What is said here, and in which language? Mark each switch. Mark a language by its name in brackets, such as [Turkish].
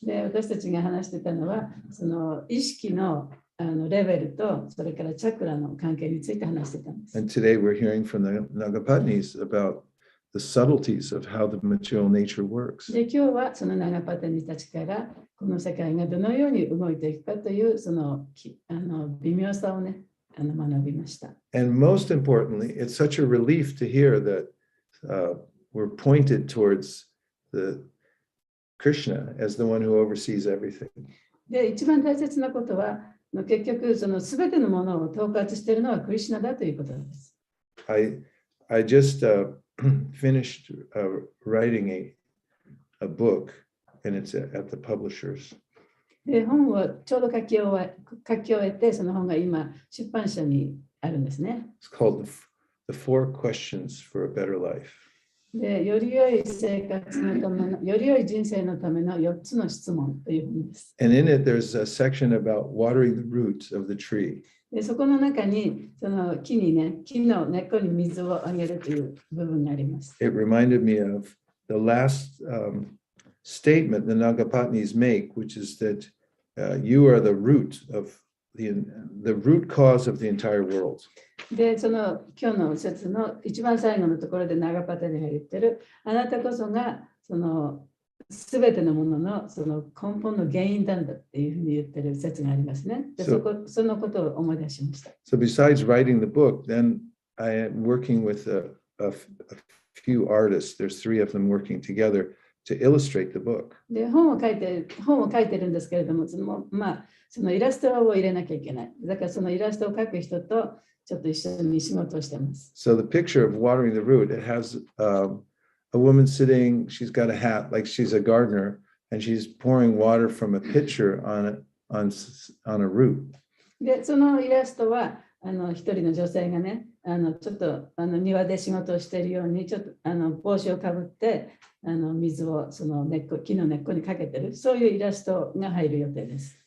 [Japanese] で、私たちが話してたのは、その意識のレベルと、それからチャクラの関係について話してたんです。 [English] And today we're hearing from the Nagapatnis about the subtleties of how the material nature works. [Japanese] で、今日はそのナガパタニたちから、この世界がどのように動いていくかという、その微妙さをね、学びました。 [English] And most importantly, it's such a relief to hear that we're pointed towards the Krishna as the one who oversees everything. [Japanese] で、一番大切なことは、結局、そのすべてのものを統括しているのはクリシュナだということです。 [English] I just finished writing a book, and it's at the publishers. [Japanese] で、本をちょうど書き終えて、その本が今、出版社にあるんですね。 [English] It's called The Four Questions for a Better Life. [Japanese] で、より良い生活のための、より良い人生のための4つの質問という本です。 [English] And in it, there's a section about watering the roots of the tree. [Japanese] で、そこの中に、その木の根っこに水をあげるという部分があります。 [English] It reminded me of the last statement the Nagapatnis make, which is that you are the root of the root cause of the entire world. [Japanese] で、その今日の説の一番最後のところでナガパタニが言ってる、あなたこそがそのすべてのもののその根本の原因なんだっていうふうに言ってる説がありますね。で、そのことを思い出しました。 [English] So besides writing the book, then I am working with a few artists. There's 3 of them working together to illustrate the book. [Japanese] で、本を書いてるんですけれども、そのイラストを入れなきゃいけない。だからそのイラストを描く人と、ちょっと一緒に仕事をしてます。 [English] So the picture of watering the root, it has a woman sitting, she's got a hat like she's a gardener, and she's pouring water from a pitcher on a root. [Japanese] で、そのイラストは、一人の女性がね、ちょっと庭で仕事をしているように、ちょっと帽子をかぶって、水をその木の根っこにかけてる、そういうイラストが入る予定です。